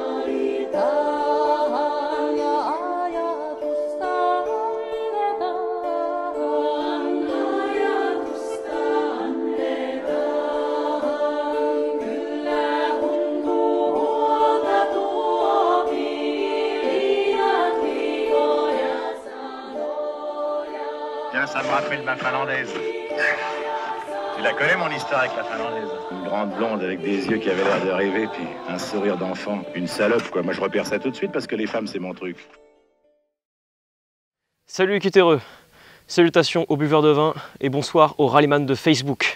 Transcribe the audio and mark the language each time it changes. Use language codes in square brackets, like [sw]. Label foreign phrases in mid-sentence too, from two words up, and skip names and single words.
[fi] laitaan, ja ajatusta annetaan, ajatusta annetaan, kyllä huntu huolta tuokin, liian liikoja sanoja. [fr] Tiens, ça me rappelle ma finlandaise. Tu la connais, mon histoire avec la finlandaise? Une grande blonde avec des yeux qui avaient l'air de rêver, puis un sourire d'enfant. Une salope, quoi. Moi, je repère ça tout de suite parce que les femmes, c'est mon truc. Salut équitereux, salutations aux buveurs de vin et bonsoir aux rallyman de Facebook.